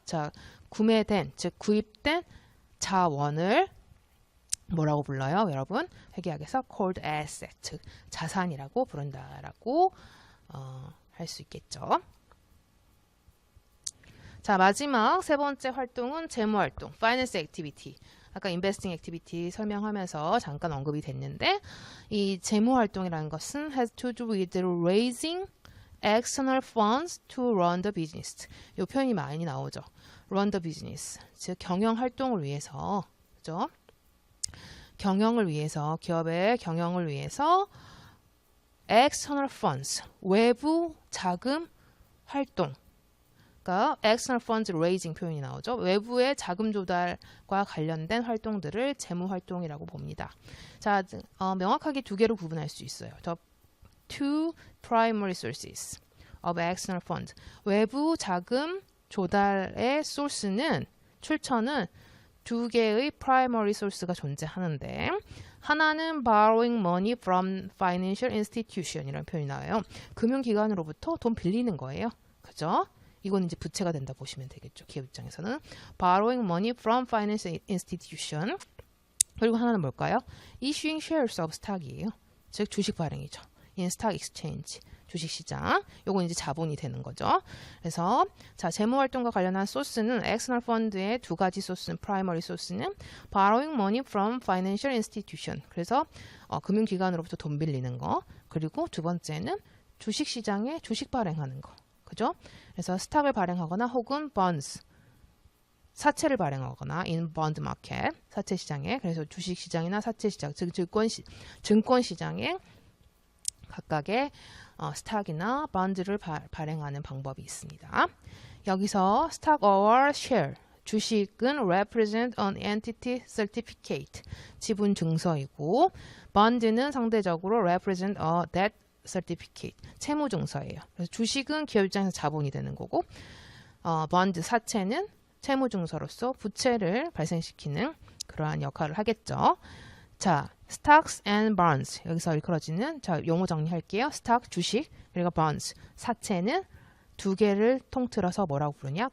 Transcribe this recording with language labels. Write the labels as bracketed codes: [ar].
[ko] 자, 구매된, 즉 구입된 자원을 뭐라고 불러요, 여러분? 회계학에서 [en] called asset, [ko] 즉 자산이라고 부른다라고 할 수 있겠죠. 자, 마지막 세 번째 활동은 재무 활동, finance activity. [en] 아까 investing activity [ko] 설명하면서 잠깐 언급이 됐는데 이 재무 활동이라는 것은 [en] has to do with raising external funds to run the business. [ko] 이 표현이 많이 나오죠. [en] run the business, [ko] 즉 경영 활동을 위해서, 그죠? 경영을 위해서, 기업의 경영을 위해서 external funds, 외부 자금 활동, 그러니까 [en] external funds raising [ko] 표현이 나오죠. 외부의 자금 조달과 관련된 활동들을 재무 활동이라고 봅니다. 자, 명확하게 두 개로 구분할 수 있어요. [en] The two primary sources of external funds. [ko] 외부 자금 조달의 소스는, 출처는 두 개의 primary source가 존재하는데 하나는 [en] borrowing money from financial institution [ko] 이라는 표현이 나와요. 금융기관으로부터 돈 빌리는 거예요. 그죠? 이건 이제 부채가 된다 보시면 되겠죠. 기업 입장에서는 [en] borrowing money from financial institution. [ko] 그리고 하나는 뭘까요? [en] issuing shares of stock이에요. [ko] 즉 주식 발행이죠. [en] in stock exchange, [ko] 주식시장. 요건 이제 자본이 되는 거죠. 그래서 자, 재무활동과 관련한 소스는 external fund의 두 가지 소스는, primary 소스는 [en] borrowing money from financial institution. [ko] 그래서 금융기관으로부터 돈 빌리는 거. 그리고 두 번째는 주식시장에 주식 발행하는 거. 그죠? 그래서 스탁을 발행하거나 혹은 bonds, 사채를 발행하거나 [en] in bond market, [ko] 사채 시장에, 그래서 주식 시장이나 사채 시장, 즉 증권 시장에 각각의 스탁이나 bonds를 발행하는 방법이 있습니다. [en] 여기서 stock or share, 주식은 represent an entity certificate, [ko] 지분 증서이고, [en] bond는 상대적으로 represent a debt certificate, [ko] 채무 증서예요. 그래서 주식은 기업 입장에서 자본이 되는 거고, bond 사채는 채무 증서로서 부채를 발생시키는 그러한 역할을 하겠죠. 자, stocks and bonds, 여기서 일컬어지는, 자, 용어 정리할게요. stock, 주식, 그리고 bonds, 사채는 두 개를 통틀어서 뭐라고 부르냐?